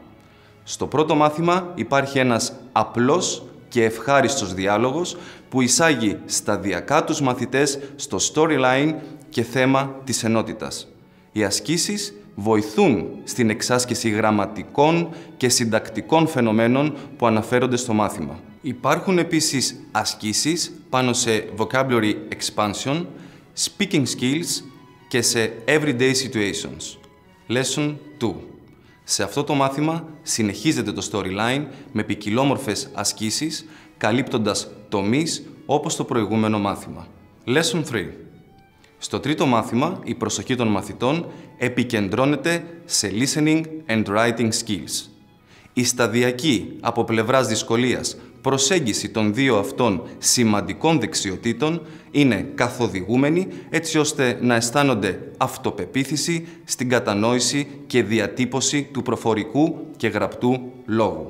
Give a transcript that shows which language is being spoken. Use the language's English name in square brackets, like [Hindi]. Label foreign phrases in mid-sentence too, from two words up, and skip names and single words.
[Greek] Στο πρώτο μάθημα υπάρχει ένας απλός και ευχάριστος διάλογος που εισάγει σταδιακά τους μαθητές στο storyline και θέμα της ενότητας. Οι ασκήσεις βοηθούν στην εξάσκηση γραμματικών και συντακτικών φαινομένων που αναφέρονται στο μάθημα. Υπάρχουν επίσης ασκήσεις πάνω σε [English] vocabulary expansion, speaking skills [Greek] και σε [English] everyday situations. Lesson 2. [Greek] Σε αυτό το μάθημα συνεχίζεται το storyline με ποικιλόμορφες ασκήσεις, καλύπτοντας τομείς όπως το προηγούμενο μάθημα. [English] Lesson 3. [Greek] Στο τρίτο μάθημα, η προσοχή των μαθητών επικεντρώνεται σε [English] listening and writing skills. [Greek] Η σταδιακή, από πλευράς δυσκολίας, προσέγγιση των δύο αυτών σημαντικών δεξιοτήτων είναι καθοδηγούμενη έτσι ώστε να αισθάνονται αυτοπεποίθηση στην κατανόηση και διατύπωση του προφορικού και γραπτού λόγου.